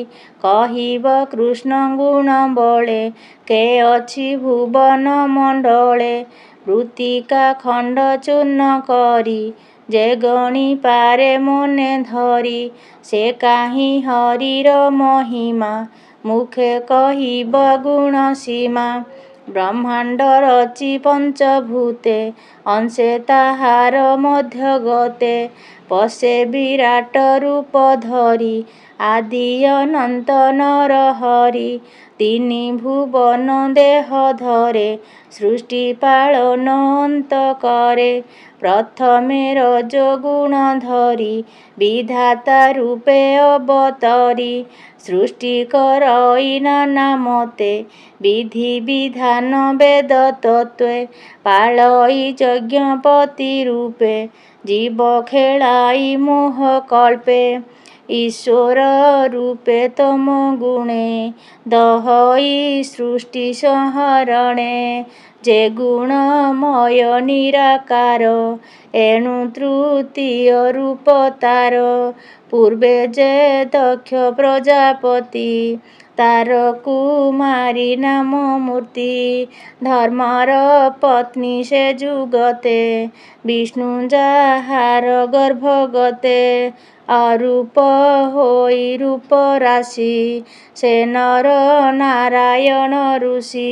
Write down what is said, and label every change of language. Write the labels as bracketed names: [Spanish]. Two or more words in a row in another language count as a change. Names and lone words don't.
[Odia] କହିବ କୃଷ୍ଣ ଗୁଣ ବଳେ କେ ଅଛି ଭୁବନ ମଣ୍ଡଳେ। ମୃତ୍ତିକା ଖଣ୍ଡ ଚୂର୍ଣ୍ଣ କରି ଯେ ଗଣି ପାରେ ମନେ ଧରି। ସେ କାହି ହରିର ମହିମା ମୁଖେ କହିବ ଗୁଣ ସୀମା। ବ୍ରହ୍ମାଣ୍ଡ ରଚି ପଞ୍ଚଭୂତେ ଅଂଶେ ତାହାର ମଧ୍ୟ ଗତେ। ପଶେ ବିରାଟ ରୂପ ଧରି ଆଦି ଅନନ୍ତ ନର ହରି। ତିନି ଭୁବନ ଦେହ ଧରେ ସୃଷ୍ଟି ପାଳନ ଅନ୍ତ କରେ। ପ୍ରଥମେ ରଜ ଗୁଣ ଧରି ବିଧାତା ରୂପେ ଅବତରି। ସୃଷ୍ଟି କରଇ ନାନା ମତେ ବିଧି ବିଧାନ ବେଦ ତତ୍ତ୍ୱେ। ପାଳଇ ଯଜ୍ଞପତି ରୂପେ ଜୀବ ଖେଳାଇ ମୋହ କଳ୍ପେ। ଈଶ୍ୱର ରୂପେ ତମ ଗୁଣେ ଦହଇ ସୃଷ୍ଟି ସଂହରଣେ। ଯେ ଗୁଣମୟ ନିରାକାର ଏଣୁ ତୃତୀୟ ରୂପ ତାର। ପୂର୍ବେ ଯେ ଦକ୍ଷ ପ୍ରଜାପତି ତାର କୁମାରୀ ନାମ ମୂର୍ତ୍ତି। ଧର୍ମର ପତ୍ନୀ ସେ ଯୁଗତେ ବିଷ୍ଣୁ ଯାହାର ଗର୍ଭଗତେ। ଅରୂପ ହୋଇ ରୂପ ରାଶି ସେ ନର ନାରାୟଣ ଋଷି।